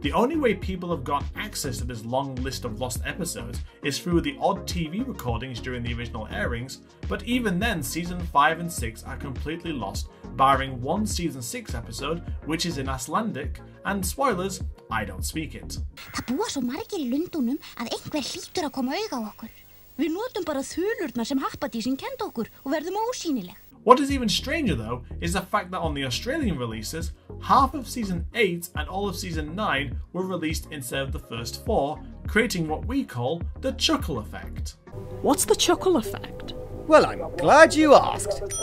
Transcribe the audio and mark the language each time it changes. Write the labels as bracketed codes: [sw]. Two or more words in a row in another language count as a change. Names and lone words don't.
[en] The only way people have got access to this long list of lost episodes is through the odd TV recordings during the original airings, but even then season 5 and 6 are completely lost, barring one season 6 episode which is in Icelandic, and spoilers, I don't speak it. [is] Það búa svo margir í Lundúnum að einhver hlýtur að koma auga á okkur. Við notum bara þulurnar sem happadísin kenndi okkur og verðum ósýnileg. [en] What is even stranger though is the fact that on the Australian releases, half of season 8 and all of season 9 were released instead of the first 4, creating what we call the chuckle effect. What's the chuckle effect? Well, I'm glad you asked.